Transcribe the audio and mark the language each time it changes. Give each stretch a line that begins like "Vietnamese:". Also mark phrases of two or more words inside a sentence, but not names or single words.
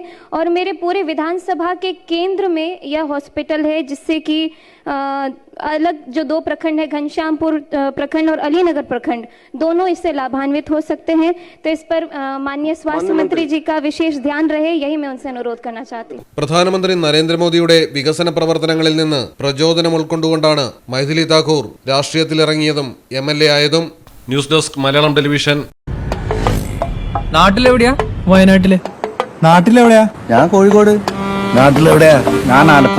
Hindi: और मेरे पूरे विधानसभा के केंद्र में यह हॉस्पिटल है, जिससे कि अलग जो 2 प्रखंड है, घनश्यामपुर प्रखंड और अलीनगर प्रखंड, दोनों इससे लाभान्वित हो सकते हैं। तो इस पर माननीय स्वास्थ्य मंत्री जी का विशेष ध्यान रहे, यही मैं उनसे अनुरोध करना चाहती हूँ.
Malayalam: പ്രധാനമന്ത്രി നരേന്ദ്രമോദിയുടെ വികസന പ്രവർത്തനങ്ങളിൽ നിന്ന് പ്രചോദനം ഉൾക്കൊണ്ടുകൊണ്ടാണ് മൈഥിലി താക്കൂർ രാഷ്ട്രീയത്തിലിറങ്ങിയതും MLA ആയതും. ന്യൂസ് ഡെസ്ക് മലയാളം ടെലിവിഷൻ. നാട്ടിലെവിടെയാ? വയനാട്ടില്. നാട്ടിലെവിടെയാ? ഞാൻ കോഴിക്കോട്. നാട്ടിലെവിടെയാ? ഞാൻ ആലപ്പുഴ.